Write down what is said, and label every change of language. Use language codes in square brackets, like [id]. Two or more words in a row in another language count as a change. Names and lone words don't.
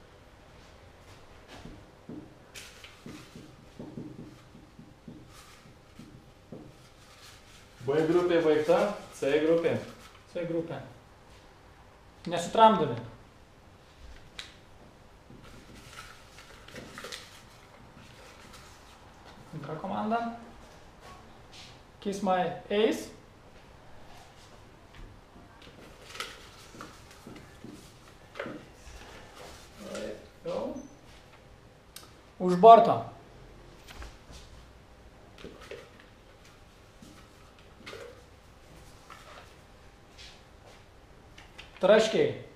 [lt] B grupė baigta, C grupė. C grupė. Nesutramdomi. Antra komanda. [en] Kiss my ace. [lt] Už borto. Traškiai.